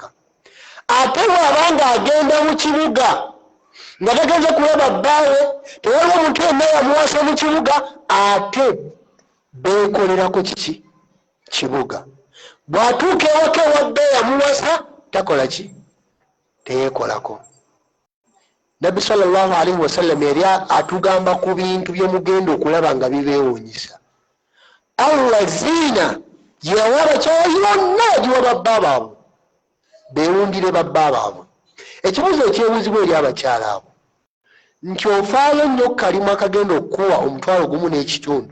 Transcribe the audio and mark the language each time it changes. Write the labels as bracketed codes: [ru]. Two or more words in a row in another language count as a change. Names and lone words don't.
[lg] Ate bw'abanga agenda mu kibuga nga tagenze kulaba bbaawe tewaliwo omuntu yenna yamuwasa mu kibuga ate beekolerako kiki kibuga. Bw'atuuka ewaka ewadde yamuwasa takola ki teyeekolako. Nabbi [ar] صلى الله عليه وسلم [lg] yali atugamba ku bintu byemugenda okulaba nga bibeewuunyisa. Allah ziina gyeyawa abakyala yonna giwa babba baabwe beewundire babba baabwe. Ekibuzo ekyebuuzibwa eri abakyala abo nti ofaayo nnyo kalimu akagenda okukuwa omutwalo gumu n'ekitundu